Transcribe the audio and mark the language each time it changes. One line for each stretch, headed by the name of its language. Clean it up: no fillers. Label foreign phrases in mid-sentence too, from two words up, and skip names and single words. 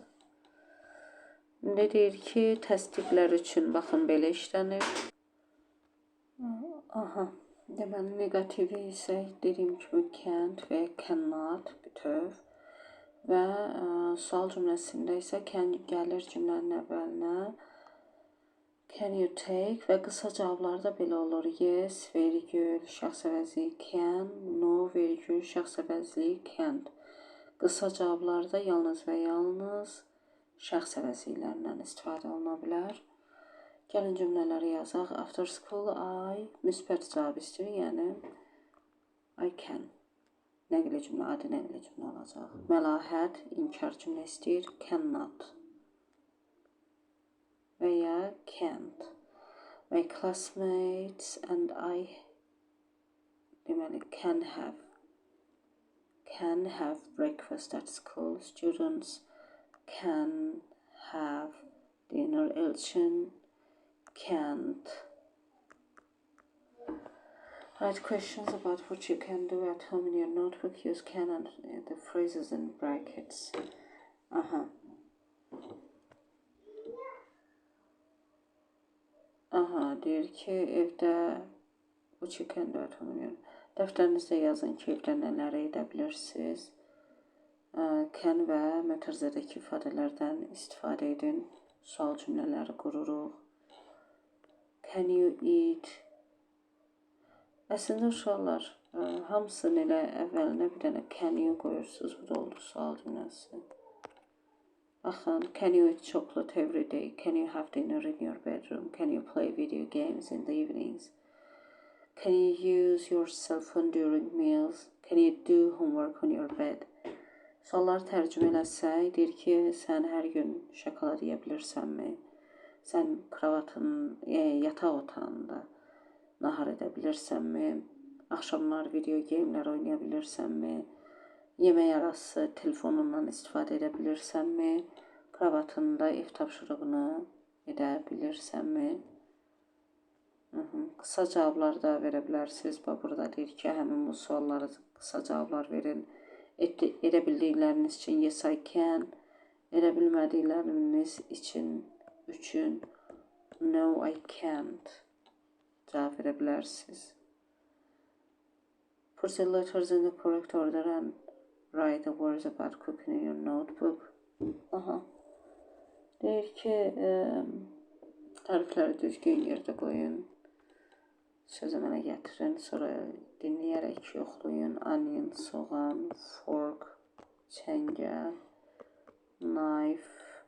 Azerbaijani: İndi deyir ki, təsdiqlər üçün baxın belə işlənir. Aha, deməli negativi isə dediyim kimi can't və cannot bütöv və sual cümləsində isə can gəlir cümlənin əvvəlinə.
English: Can you take
Azerbaijani: və qısa cavablarda belə olur. Yes, vergül, şəxs əvəzli can, no, vergül, şəxs əvəzli can't. Qısa cavablarda yalnız və yalnız şəxs əvəzliklərindən istifadə oluna bilər. Gəlin cümlələri yazaq.
English: After school, I
Azerbaijani: müsbət cavab istəyir, yəni
English: I can.
Azerbaijani: Nəqli cümlə, adi nəqli cümlə olacaq. Məlahət, inkar cümlə istəyir, cannot və ya can't.
English: My classmates and I deməli can have breakfast at school. Students can have dinner. Elçin can't. Write questions about what you can do at home in your notebook. Use can and the phrases in brackets.
Azerbaijani: Aha. Aha, deyir ki, evdə
English: what you can do at home in your
Azerbaijani: dəftərinizdə yazın ki, evdə nələr edə bilirsiniz. Can və mətərzədəki ifadələrdən istifadə edin. Sual cümlələri qururuq.
English: Can you eat?
Azerbaijani: Əslində uşaqlar, Hamısını elə əvvəlinə bir dənə
English: can you
Azerbaijani: qoyursunuz. Bu da oldu sual cümləsi. Baxın,
English: can you eat chocolate every day? Can you have dinner in your bedroom? Can you play video games in the evenings? Can you use your cell phone during meals? Can you do homework on your bed?
Azerbaijani: Sualları tərcümə eləsək, deyir ki, sən hər gün şokolad yeyə bilirsənmi? Sən yataq otağında nahar edə bilirsənmi? Axşamlar video geyimlər oynaya bilirsənmi? Yemək arası telefonundan istifadə edə bilirsənmi? Kravatında ev tapşırığını edə bilirsənmi? Qısa cavablar da verə bilərsiniz. Burada deyir ki, həmin bu suallara qısa cavablar verin. Edə bildikləriniz üçün
English: yes I can,
Azerbaijani: edə bilmədikləriniz üçün
English: no I can't
Azerbaijani: cavab verə bilərsiniz.
English: Put the letters in the correct order and write the words about cooking in your notebook.
Azerbaijani: Deyir ki, tərifləri düzgün yerdə qoyun. Sözü mənə gətirin, sonra dinləyərək yoxlayın.
English: Onion, soğan, fork, çəngəl, knife.